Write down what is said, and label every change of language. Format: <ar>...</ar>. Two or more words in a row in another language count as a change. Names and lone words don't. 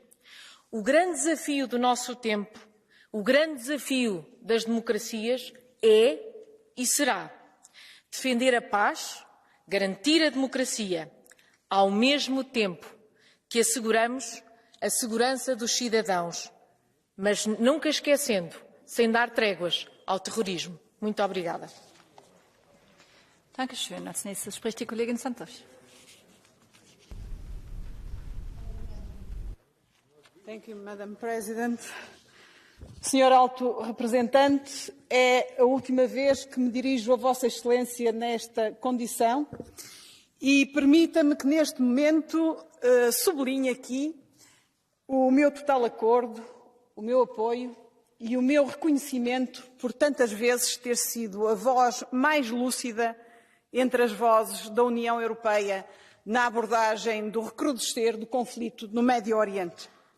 <pt>O grande desafio do nosso tempo, o grande desafio das democracias é e será defender a paz, garantir a democracia, ao mesmo tempo que asseguramos a segurança dos cidadãos, mas nunca esquecendo, sem dar tréguas ao terrorismo. Muito obrigada.</pt> <de>Dankeschön. Als nächstes spricht die Kollegin Santos.</de> <en>Thank you, Madam President.</en> <pt>Senhor Alto Representante, é a última vez que me dirijo a Vossa Excelência nesta condição e permita-me que neste momento sublinhe aqui o meu total acordo, o meu apoio e o meu reconhecimento por tantas vezes ter sido a voz mais lúcida entre as vozes da União Europeia na abordagem do recrudescer do conflito no Médio Oriente.</pt>